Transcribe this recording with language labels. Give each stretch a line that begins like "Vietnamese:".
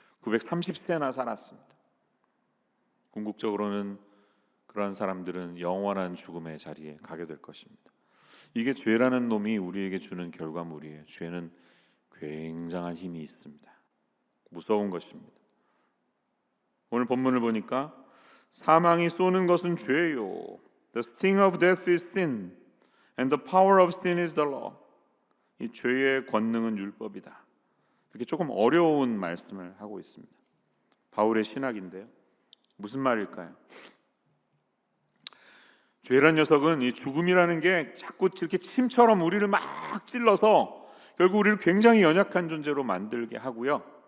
Korean: 930세나 살았습니다. 궁극적으로는 그러한 사람들은 영원한 죽음의 자리에 가게 될 것입니다. 이게 죄라는 놈이 우리에게 주는 결과물이에요. 죄는 굉장한 힘이 있습니다. 무서운 것입니다. 오늘 본문을 보니까 사망이 쏘는 것은 죄요.
English: The sting of death is sin, and the power of sin is the law.
Korean: 이 죄의 권능은 율법이다. 이렇게 조금 어려운 말씀을 하고 있습니다. 바울의 신학인데요. 무슨 말일까요? 죄란 녀석은 이 죽음이라는 게 자꾸 이렇게 침처럼 우리를 막 찔러서 결국 우리를 굉장히 연약한 존재로 만들게 하고요.